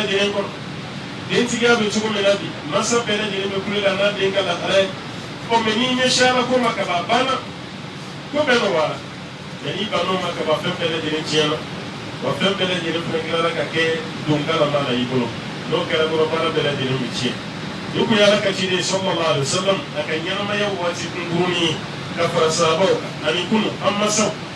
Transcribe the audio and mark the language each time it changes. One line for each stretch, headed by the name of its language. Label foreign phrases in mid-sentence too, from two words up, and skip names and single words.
Bambara: furu bɛɛ lajɛlen kɔnɔ dentigiya bɛ cogo min na bi masa bɛɛ lajɛlen bɛ kulela n'a den ka lahala ye mɛ n'i ɲɛsiyara ko ma kaban a banna ko bɛɛ nɔgɔyara mɛ n'i bann'o ma kaban fɛn bɛɛ lajɛlen tiɲɛna wa fɛn bɛɛ lajɛlen fana tilara ka kɛ donkalama la i bolo n'o kɛra dɔrɔn baara bɛɛ lajɛlen bɛ tiɲɛ ni kun ye Ala ka ciden
Arabic: صلى الله عليه وسلم
Bambara: a ka ɲɛnamaya waati kunkurunin ka fara sahabaw ani kunu an masaw